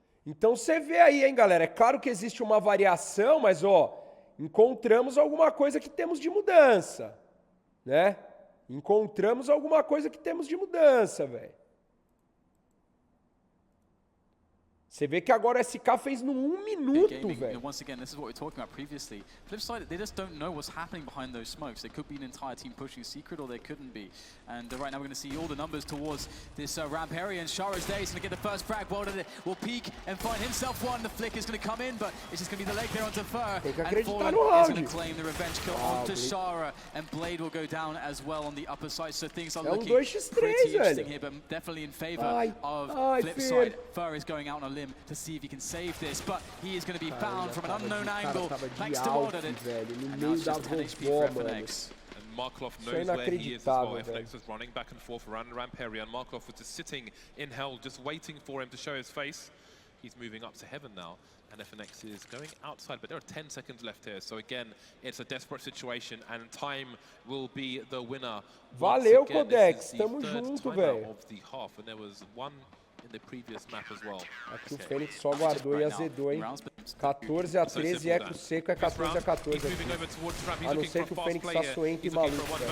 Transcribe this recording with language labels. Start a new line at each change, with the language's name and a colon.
Portuguese: Então você vê aí, hein, galera? É claro que existe uma variação, mas, ó, encontramos alguma coisa que temos de mudança, né? Encontramos alguma coisa que temos de mudança, velho. Você vê que agora o SK fez num 1 minuto, velho.
English: Once again, this is what we were talking about previously. FLIPSID, they just don't know what's happening behind those smokes. There could be an entire team pushing secret, or they couldn't be. And right now we're going to see all the numbers towards this ramp area, and Shara's there. He's going to get the first frag. Welded will peek and find himself one. The flick is going to come in, but it's just going to be the leg there onto Fur. And Fallen is going to claim the revenge kill onto Shara, and Blade will go down as well on the upper side. So things are looking pretty interesting here, but definitely in favor of FLIPSID. Fur is going out on a limb to see if he can save this, but he is going to be found from an unknown angle, thanks to Welded. And now it's just 10 HP for FNX. And Markov knows where he is as well. FNX was running back and forth around the ramp area, and Markov was just sitting in hell, just waiting for him to show his face. He's moving up to heaven now, and FNX is going outside, but there are 10 seconds left here. So again, it's a desperate situation, and time will be the winner.
Portuguese: Valeu, Codex. Tamo junto, velho.
English: Of the half, and there was one in the previous map as well.
Portuguese: Aqui o Fênix só guardou e azedou, hein? 14-13, eco seco é 14-14 aqui. A não ser que o Fênix faça o ente e maluco.